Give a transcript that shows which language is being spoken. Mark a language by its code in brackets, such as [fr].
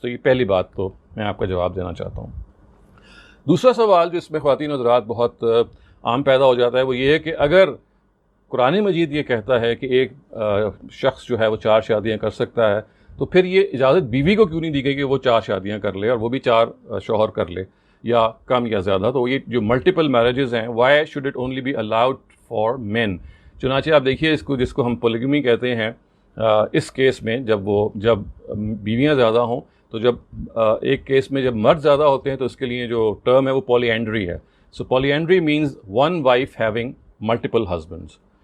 [ur] تو یہ پہلی بات تو میں آپ کا جواب دینا چاہتا ہوں. دوسرا سوال جو اس میں خواتین و حضرات بہت عام پیدا ہو جاتا ہے وہ یہ ہے کہ اگر قرآن مجید یہ کہتا ہے کہ ایک شخص جو ہے وہ 4 شادیاں کر سکتا ہے, تو پھر یہ اجازت بیوی کو کیوں نہیں دی گئی کہ وہ 4 شادیاں کر لے اور وہ بھی 4 شوہر کر لے, یا کم یا زیادہ. تو یہ جو ملٹیپل میرجز ہیں, [en] why should it only be allowed for men. [ur] چنانچہ آپ دیکھیے اس کو, جس کو ہم پولیگمی کہتے ہیں, اس کیس میں جب بیویاں زیادہ ہوں, تو جب ایک کیس میں جب مرد زیادہ ہوتے ہیں تو اس کے لیے جو ٹرم ہے وہ پولی اینڈری ہے. [en] سو polyandry means 1 wife having multiple husbands.